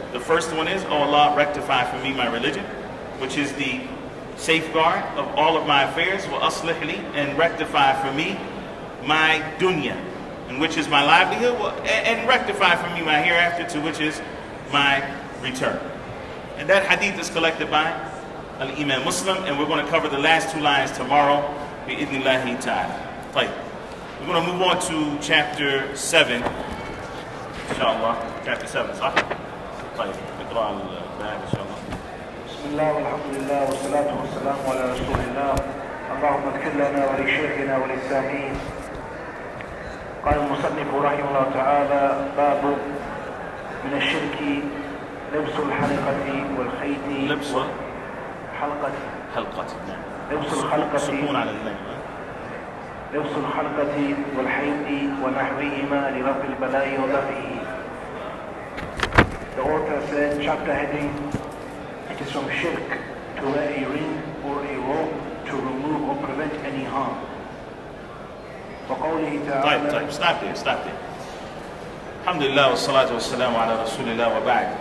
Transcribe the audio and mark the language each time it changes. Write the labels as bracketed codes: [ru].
[en] The first one is, oh Allah, rectify for me my religion, which is the safeguard of all of my affairs, [ar] wa aslih li, [en] and rectify for me my dunya, and which is my livelihood, and rectify for me my hereafter, to which is my return. And that hadith is collected by Al-Imam Muslim, and we're going to cover the last two lines tomorrow, bi-idhnillahi ta'ala. Right. We're going to move on to chapter 7, inshallah. Chapter 7, [ar] صح؟ طيب نقرأ الباب إن شاء الله. بسم الله والحمد لله والصلاة والسلام على رسول الله. اللهم اغفر لنا ولشيخنا وللسامعين. قال المصنف رحمه الله تعالى: باب من الشرك لبس الحلقة والخيط. لبس حلقة. حلقة. نعم. لبس الحلقة. سكون على اللام. لبس الحلقة والحيض ونحوهما لرفع البلاء ودفعه. [en] The author said, chapter heading, it is from shirk to wear a ring or a rope to remove or prevent any harm. [ar] وقوله تعالى. طيب, [en] stop there. [ar] Alhamdulillah wa salatu wa salamu ala rasulillah wa ba'd.